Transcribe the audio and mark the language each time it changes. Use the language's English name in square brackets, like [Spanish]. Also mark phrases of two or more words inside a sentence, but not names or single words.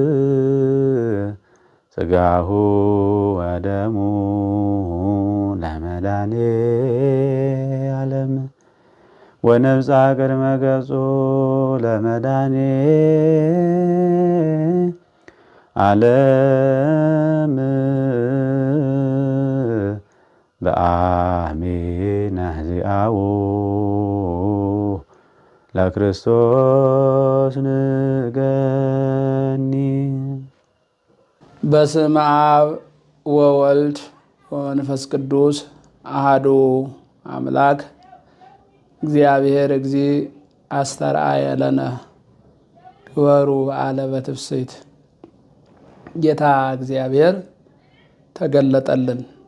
[Geez] ሥጋሁ ወደሙ ለመድኃኔ መድኃኔ ዓለም ወነብፃ ቅድመ ገጹ ለመድኃኔ ዓለም በአሜነ ዚአው ለክርስቶስ ንገኒ። በስመ አብ ወወልድ ወመንፈስ ቅዱስ አሐዱ አምላክ እግዚአብሔር እግዚእ አስተርአየ ለነ ግበሩ በዓለ በትፍስሕት። [Amharic] ጌታ እግዚአብሔር ተገለጠልን።